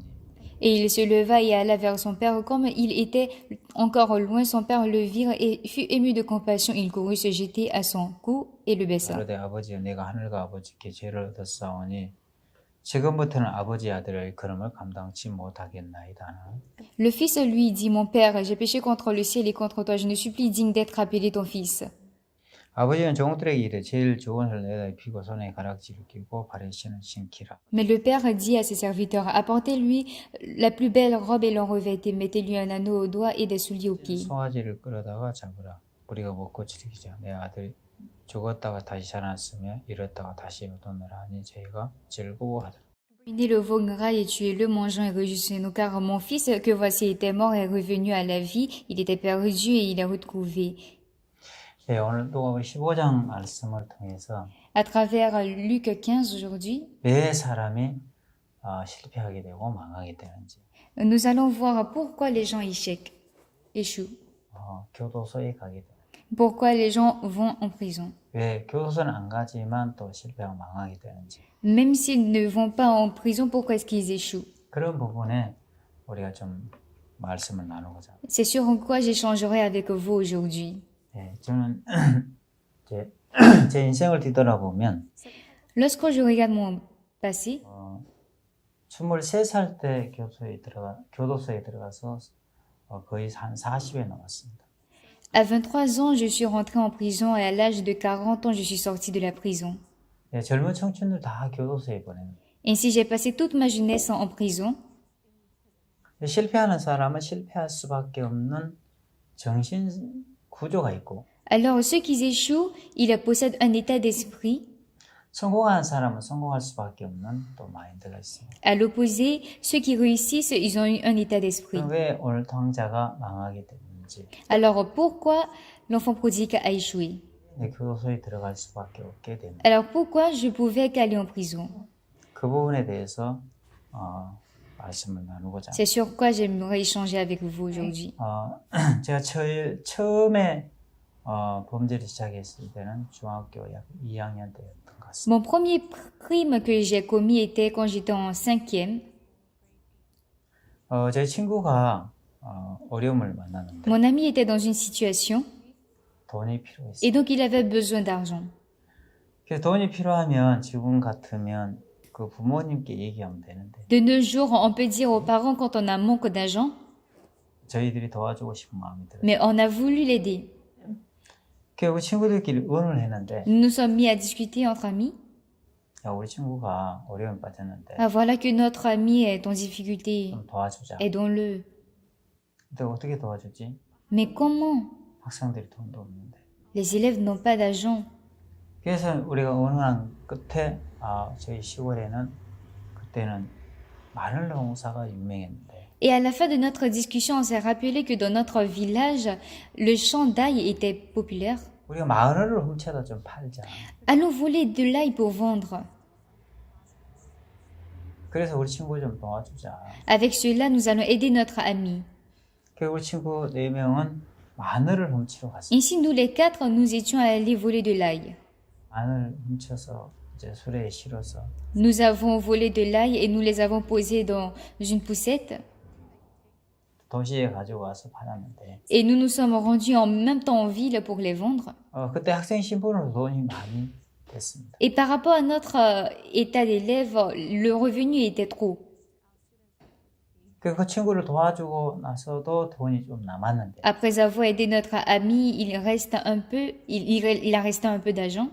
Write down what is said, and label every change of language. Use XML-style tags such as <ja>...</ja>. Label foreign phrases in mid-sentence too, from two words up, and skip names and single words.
<fr>Et il se leva et alla vers son père. Comme il était encore loin, son père le vit et fut ému de compassion. Il courut se jeter à son cou et le baissa.</fr> <ko>그러되 아버지여 내가 하늘과 아버지께 죄를 얻었사오니 지금부터는 아버지 아들의 일컬음을 감당치 못하겠나이다.</ko> <fr>Le fils lui dit, mon père, j'ai péché contre le ciel et contre toi. Je ne suis plus digne d'être appelé ton fils.</fr> <ko>아버지는 종들에게 이르되 제일 좋은 옷을 내다 입히고 손에 가락지를 끼고 발에 신을 신기라.</ko> <fr>Mais le père dit à ses serviteurs, apportez-lui la plus belle robe et l'en revêtez, mettez-lui un anneau au doigt et des souliers aux pieds.</fr> <ko>송아지를 끌어다가 잡으라. 우리가 먹고 즐기자. 내 아들이 죽었다가 다시 살아났으며 잃었다가 다시 얻었느라 하니 저희가 즐거워하더라.</ko> <fr>Prenez le veau gras et tuez-le, mangeons et réjouissons-nous, car mon fils que voici était mort est revenu à la vie, il était perdu et il est retrouvé.</fr> <ko>네, 오늘 누가복음 15장 말씀을 통해서</ko> <fr>À travers Luc 15 aujourd'hui,</fr> <ko>왜 사람이 실패하게 되고 망하게 되는지</ko> <fr>nous allons voir pourquoi les gens échouent.</fr> <ko>교도소에 가게 되는</ko> <fr>Pourquoi les gens vont en prison?</fr> <ko>왜 교도소는 안 가지만 또 실패하고 망하게 되는지.</ko> <fr>Même s'ils ne vont pas en prison, pourquoi est-ce qu'ils échouent?</fr> <ko>그런 부분에 우리가 좀 말씀을 나누고자 합니다.</ko> <fr>C'est sur quoi j'échangerai avec vous aujourd'hui.</fr> <ko>예, 저는 이제 제 인생을 뒤돌아보면</ko> <fr>Lorsque je regarde mon passé,</fr> <ko>23살 때 교도소에 들어가서 거의 한 40에 넘었습니다.</ko> <fr>à 23 ans, je suis rentrée en prison et à l'âge de 40 ans, je suis sortie de la prison.</fr> <ko>예, 젊은 청춘들 다 교도소에 보내는.</ko> <fr>Ainsi, j'ai passé toute ma jeunesse en prison.</fr> <ko>실패하는 사람은 실패할 수밖에 없는 정신 구조가 있고,</ko> <fr>Alors, ceux qui échouent, ils possèdent un état d'esprit.</fr> <ko>성공하는 사람은 성공할 수밖에 없는 또 마인드가 있습니다.</ko> <fr>À l'opposé, ceux qui réussissent, ils ont eu un état d'esprit.</fr> <ko>그럼 왜 오늘 당자가 망하게 됐는지,</ko> <fr>Alors, pourquoi l'enfant prodigue a échoué?</fr> <ko>내 교도소에 들어갈 수밖에 없게 됐는지,</ko> <fr>Alors, pourquoi je pouvais qu'aller en prison?</fr> <ko>그 부분에 대해서 말씀을 나누고자 합니다.</ko> <fr>C'est sur quoi j'aimerais échanger avec vous aujourd'hui.</fr> <ko>제가 처음에 범죄를 시작했을 때는 중학교 약 2학년 때였던 것 같습니다.</ko> <fr>Mon premier crime que j'ai commis était quand j'étais en 5e.</fr> <ko>제 친구가 어려움을 만났는데</ko> <fr>Mon ami était dans une situation</fr> <ko>돈이 필요했어요.</ko> <fr>et donc il avait besoin d'argent.</fr> <ko>그래서 돈이 필요하면 지금 같으면 그 부모님께 얘기하면 되는데</ko> <fr>De nos jours, on peut dire aux parents quand on a un manque d'argent,</fr> <ko>저희들이 도와주고 싶은 마음이 들어요.</ko> <fr>mais on a voulu l'aider.</fr> <ko>결국 친구들끼리 의논을 했는데</ko> <fr>Nous nous sommes mis à discuter entre amis.</fr> <ko>야, 우리 친구가 어려움에 빠졌는데</ko> <fr>Ah, voilà que notre ami est en difficulté.</fr> <ko>좀 도와주자.</ko> <fr>Aidons-le.</fr> <ko>근데 어떻게 도와주지?</ko> <fr>Mais comment?</fr> <ko>학생들이 돈도 없는데.</ko> <fr>Les élèves n'ont pas d'argent.</fr> <ko>그래서 우리가 의논한 끝에 저희 시골에는 그때는 마늘 농사가 유명했는데</ko> <fr>Et à la fin de notre discussion, on s'est rappelé que dans notre village, le champ d'ail était populaire.</fr> <ko>우리가 마늘을 훔쳐다 좀 팔자.</ko> <fr>Allons voler de l'ail pour vendre.</fr> <ko>그래서 우리 친구 좀 도와주자.</ko> <fr>Avec cela, nous allons aider notre ami.</fr> <ko>그리고 우리 친구 4명은 마늘을 훔치러 갔어요.</ko> <fr>Ainsi, nous les quatre, nous étions allés voler de l'ail.</fr> <ko>마늘 훔쳐서 이제 수레에 실어서</ko> <fr>Nous avons volé de l'ail et nous les avons posés dans une poussette.</fr> <ko>도시에 가지고 와서 팔았는데</ko> <fr>Et nous nous sommes rendus en même temps en ville pour les vendre.</fr> <ko>그때 학생 신분으로 돈이 많이 됐습니다.</ko> <fr>Et par rapport à notre état d'élève, le revenu était trop.</fr> <ko>그 친구를 도와주고 나서도 돈이 좀 남았는데</ko> <fr>Après avoir aidé notre ami, il reste un peu, il a resté un peu d'argent.</fr>